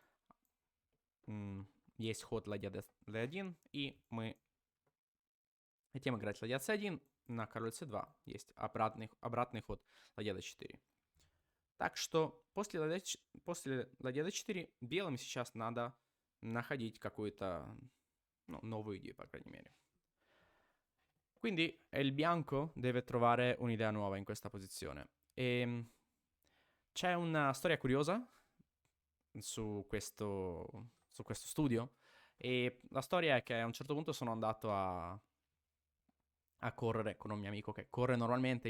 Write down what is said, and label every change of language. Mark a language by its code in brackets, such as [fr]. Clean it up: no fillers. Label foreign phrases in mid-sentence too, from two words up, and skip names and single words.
[ru] есть ход ладья d1, и мы хотим играть ладья c1, на король c2 есть обратный ход ладья d4. Так что после ладья d4 белым сейчас надо находить какую-то новую идею, по крайней мере. [it] Quindi il bianco deve trovare un'idea nuova in questa posizione. E c'è una storia curiosa su questo studio, e la storia è che a un certo punto sono andato a correre con un mio amico che corre normalmente.